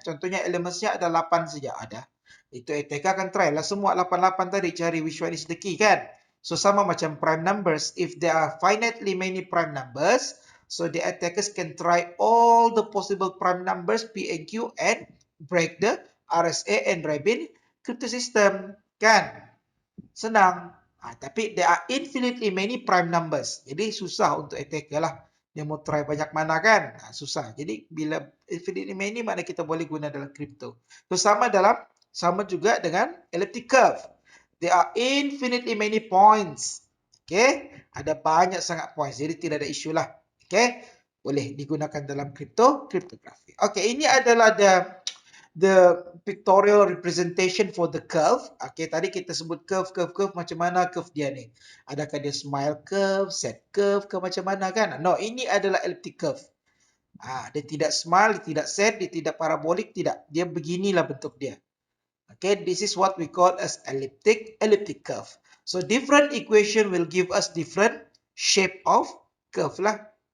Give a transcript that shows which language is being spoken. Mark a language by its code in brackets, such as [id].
[ms] Contohnya elemennya ada 8 saja ada. Itu ETK akan try lah semua 88 tadi cari [en] which one is the key kan. So [ms] sama macam [en] prime numbers, if there are finitely many prime numbers, So the attackers can try all the possible prime numbers P and Q and break the RSA and Rabin crypto system. [ms] Kan? Senang. [en] Tapi there are infinitely many prime numbers. [ms] Jadi susah untuk attacker lah. Dia mau try banyak mana kan? Susah. Jadi bila infinitely many mana kita boleh guna dalam crypto. So sama juga dengan elliptic curve. [en] There are infinitely many points. [ms] Okay? Ada banyak sangat points. Jadi tidak ada isu lah. Okay? Boleh digunakan dalam cryptography. [en] Okay, [ms] ini adalah [en] the pictorial representation for the curve. [ms] Okay, tadi kita sebut curve. Macam mana curve dia ni? Adakah dia smile curve, set curve ke macam mana kan? No, ini adalah elliptic curve. Dia tidak smile, dia tidak set, dia tidak parabolik, tidak. Dia beginilah bentuk dia. [en] Okay, this is what we call as elliptic curve. So different equation will give us different shape of curve lah.